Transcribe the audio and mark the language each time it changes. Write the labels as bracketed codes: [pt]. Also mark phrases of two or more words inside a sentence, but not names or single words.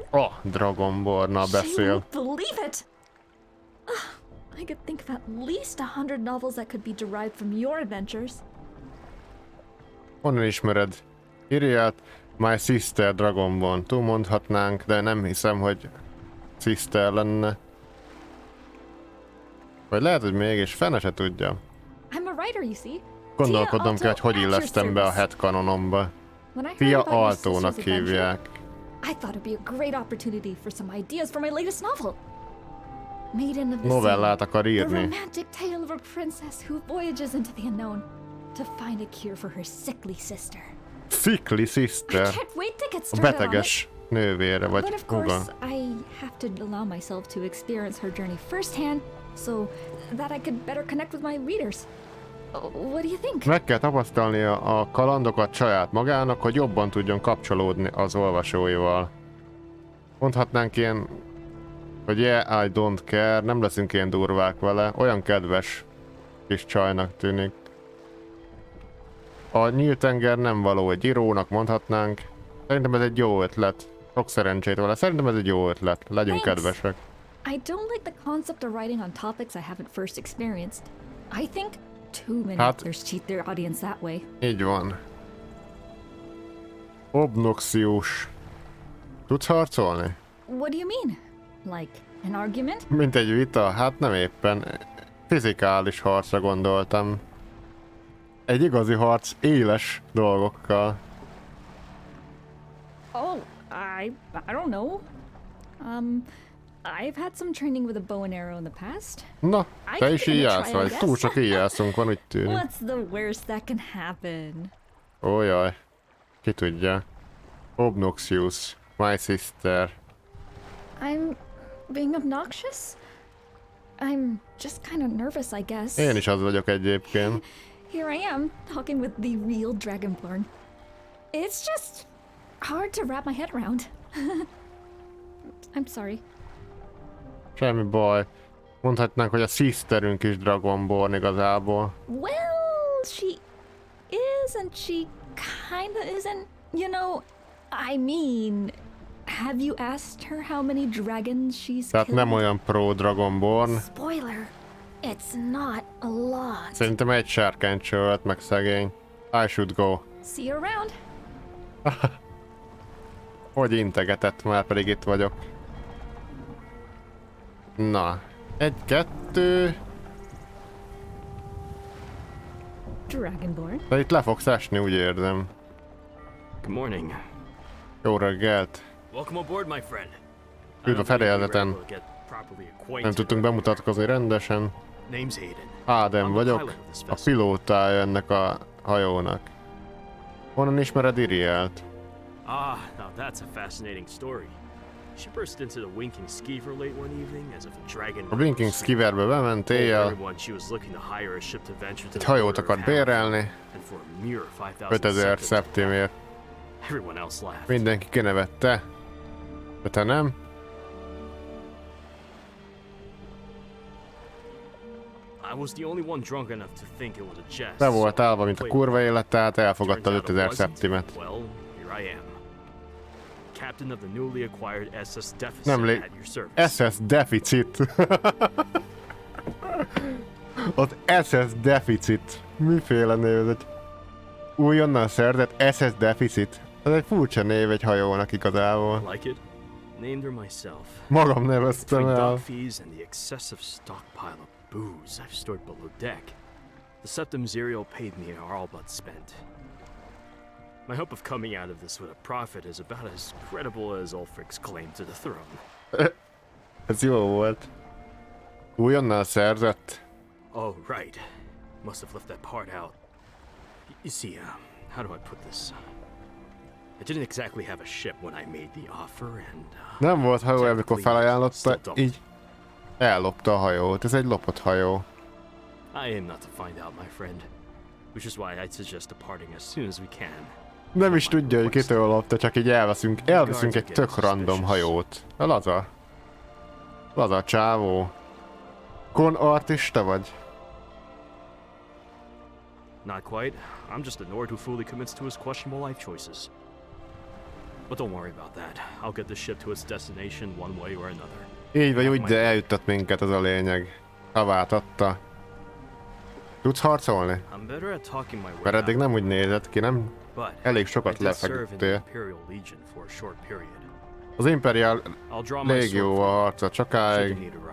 [hu] Oh, Dragonbornnal [en] She [hu] beszél. [en] won't believe it! I could think of at least 100 novels that could be derived from your adventures. [hu] Honnan ismered Iriát? [en] My sister Dragonborn. [hu] Túlmondhatnánk, de nem hiszem, hogy sister lenne. Vagy lehet, hogy mégis fene se tudja. [en] I'm a writer, you see. [hu] Gondolkodnom kell, hogy illesztem be a headcanonomba. [en] When I heard [hu] Fia [en] about your [hu] Altónak [en] sister's adventure, [hu] hívják. [en] I thought it'd be a great opportunity for some ideas for my latest novel. Maiden of the [hu] Novellát [en] Sea, [hu] akar [en] the [hu] írni. [en] romantic tale of a princess who voyages into the unknown to find a cure for her sickly sister. Sickly I sister. can't wait to get [hu] A [en] started on it. [hu] beteges nővére, vagy [en] But of [hu] húga. [en] course, I have to allow myself to experience her journey firsthand so that I could better connect with my readers. What do you think? [hu] Meg kell tapasztalnia a kalandokat saját magának, hogy jobban tudjon kapcsolódni az olvasóival. Mondhatnánk ilyen, hogy [en] yeah, I don't care, [hu] nem leszünk ilyen durvák vele, olyan kedves kis csajnak tűnik. A nyílt tenger nem való egy írónak, mondhatnánk. Szerintem ez egy jó ötlet. Sok szerencsét vele. Szerintem ez egy jó ötlet. Legyünk [en] Thanks. [hu] kedvesek. [en] I don't like the concept of writing on topics I haven't first experienced. I think too many [hu] Hát- [en] authors cheat their audience that way. [hu] Így van. Obnoxious. Tudsz harcolni? [en] What do you mean? Like an argument? [hu] Mint egy vita? Hát nem éppen. Fizikális harcra gondoltam. Egy igazi harc éles dolgokkal. [en] Oh, I don't know. I've had some training with a bow and arrow in the past. [hu] Na, [en] I [hu] te [en] can [hu] is [en] give it a [hu] íjász [en] try, I [hu] vagy. [en] guess. [hu] Túl sok íjászunk van, úgy tűnik. [en] What's the worst that can happen? [hu] Ó jaj. Ki tudja. [en] Obnoxious. My sister. I'm being obnoxious? I'm just kind of nervous, I guess. [hu] Én is az vagyok egyébként. [en] Here I am, talking with the real Dragonborn. It's just hard to wrap my head around. I'm sorry. [hu] Semmi baj. Mondhatnánk, hogy a sisterünk is Dragonborn igazából. [en] Well, she is and she kinda isn't. You know, I mean, have you asked her how many dragons she's [hu] Tehát [en] killed? [hu] nem olyan pro Dragonborn. [en] Spoiler, it's not a lot. [hu] Szerintem egy sárkányt sölt meg szegény. [en] I should go. See you around. [hu] Hogy integetett, már pedig itt vagyok. Na. Egy, kettő. Dragonborn. De itt le fogsz esni, úgy érzem. [en] Good morning. [hu] Jó reggelt. [en] Welcome aboard, my friend. [hu] Üdv a fedélzeten. Nem tudtunk bemutatkozni rendesen. [en] Name's Hayden. [hu] Ádám vagyok, a pilótája ennek a hajónak. Honnan ismered Irielt? [en] Ah, now that's a fascinating story. She burst into the Winking Skeever late one evening as if a dragon. [hu] A Blinking Skiverbe bement [en] told [hu] éjjel, [en] everyone she was looking to hire a ship to venture to [hu] egy [en] the [hu] hajót [en] border of [hu] akart [en] Hell, [hu] bérelni, [en] and for a mere 5,000 [hu] 5000 [en] septims. [hu] szeptimért. [en] Everyone else laughed. [hu] Mindenki kinevette. De te nem? [en] I was the only one drunk enough to think it was a jest. [hu] Be volt [en] so I [hu] állva, mint a [en] played [hu] kurva [en] along. [hu] élet, tehát elfogadta az [en] Turns out it [hu] 5000 [en] wasn't. [hu] szeptimet. [en] Well, here I am. Captain of the newly acquired SS Deficit [hu] Nem lé... [en] at your service. SS Deficit. [hu] Az SS Deficit. Miféle név ez egy újonnan szerzett SS Deficit? Ez egy furcsa név egy hajónak igazából. [en] Like it? Named her myself. [hu] Magam neveztem [en] Between [hu] el. [en] dock fees and the excessive stockpile of booze I've stored below deck, the septum Mizéria paid me are all but spent. My hope of coming out of this with a profit is about as credible as Ulfric's claim to the throne. [hu] Ez jó volt. Újonnal szerzett. [en] Oh, right. Must have left that part out. You see, how do I put this? I didn't exactly have a ship when I made the offer, and... [hu] Nem volt hajó, amikor felajánlotta, így ellopta a hajót. Ez egy lopott hajó. [en] I aim not to find out, my friend. Which is why I'd suggest departing as soon as we can. [hu] Nem is tudja, hogy kitől lopta, csak így elveszünk egy tök random hajót. Laza csávó. Kon artista vagy? [en] Not quite. I'm just a Nord who fully commits to his questionable life choices. But don't worry about that. I'll get the ship to its destination one way or another. [hu] Így vagy úgy, de eljuttat minket, az a lényeg. Havát adta. Tudsz harcolni? Mert eddig nem úgy nézett ki, nem? Elég sokat lefeküdtél. Az Imperial Légióval harcolt sokáig.